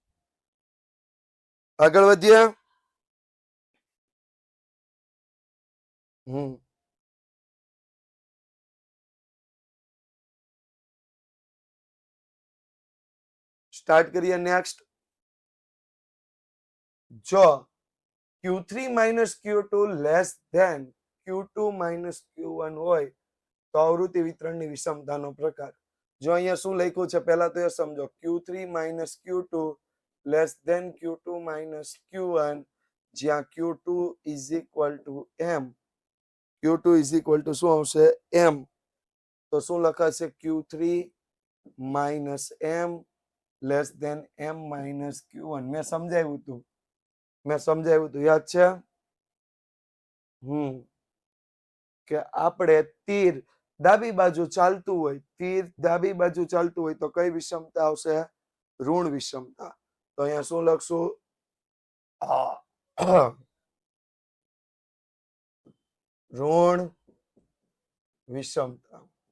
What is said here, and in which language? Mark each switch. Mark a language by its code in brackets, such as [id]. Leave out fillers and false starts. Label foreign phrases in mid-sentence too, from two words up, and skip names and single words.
[gu] આગળ વધીએ. સ્ટાર્ટ કરીએ નેક્સ્ટ. જો [en] Q3 minus Q2 less than Q2 minus Q1 [gu] હોય તો આવૃત્તિ વિતરણની વિષમતાનો પ્રકાર. જો અહીંયા શું લખ્યું છે પહેલા તો એ સમજો. [en] Q3 minus Q2 less than Q2 minus Q1 જ્યાં Q2 is equal to M. Q2 is equal to [gu] શું આવશે? M. તો શું લખાશે? [en] Q3 minus M less than M minus Q1. [gu] મેં સમજાવ્યું હતું. યાદ છે? કે આપણે તીર ડાબી બાજુ ચાલતું હોય તો કઈ વિષમતા આવશે? ઋણ વિષમતા. તો અહીંયા શું લખશું? ઋણ વિષમતા.